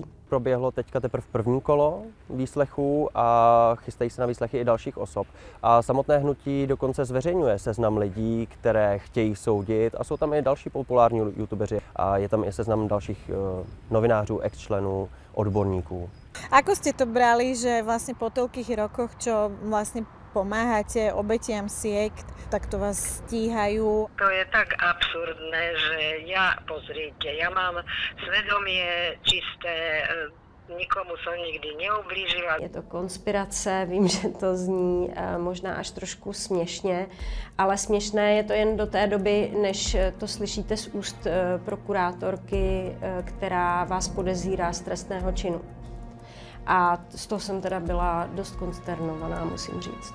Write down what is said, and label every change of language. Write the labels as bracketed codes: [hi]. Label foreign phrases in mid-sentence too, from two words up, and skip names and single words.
[cs] Proběhlo teďka teprve první kolo výslechů a chystají se na výslechy i dalších osob. A samotné hnutí dokonce zveřejňuje seznam lidí, které chtějí soudit a jsou tam i další populární youtubeři a je tam i seznam dalších novinářů, ex-členů, odborníků. [sk] Ako ste to brali, že vlastne po toľkých rokoch, čo vlastne pomáhate obetiam siekt, tak to vás stíhajú? To je tak absurdné, že pozrite, ja mám svedomie čisté, nikomu som nikdy neublížila. [cs] Je to konspirace, vím, že to zní možná až trošku směšně, ale směšné je to jen do té doby, než to slyšíte z úst prokurátorky, která vás podezírá z trestného činu. A z toho jsem teda byla dost konsternovaná, musím říct.